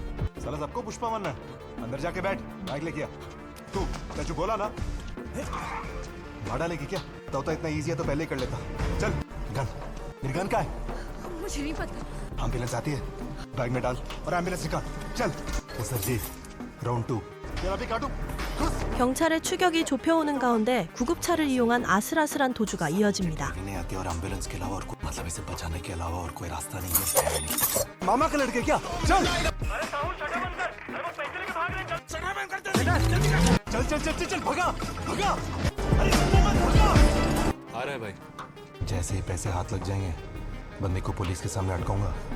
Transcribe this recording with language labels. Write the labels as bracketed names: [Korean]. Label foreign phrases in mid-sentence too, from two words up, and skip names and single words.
[Hindi] साला सबको पुष्पा मानना है। अंदर जाके बैठ, बाइक लेके आ। तू स्टैचू बोला ना? भाड़ा लेगी क्या? तो इतना इजी है तो पहले ही कर लेता। चल, गन। मेरी गन कहाँ है? मुझे नहीं पता। एम्बुलेंस आती है, बैग में डाल और एम्बुलेंस निकाल। चल। सर जी, राउंड 2। तेरा भी काटू। [Korean] 경찰의 추격이 좁혀오는 가운데 구급차를 이용한 아슬아슬한 도주가 이어집니다. [Hindi] नहीं आती और एम्बुलेंस के अलावा और कोई मतलब इसे बचाने के अलावा और कोई रास्ता नहीं है। मामा का लड़के क्या? चल। चल चल चल चल चल भगा भगा। अरे भगा। आ रहा है भाई। जैसे ही पैसे हाथ लग जाएंगे बंदे को पुलिस के सामने अटकाऊंगा।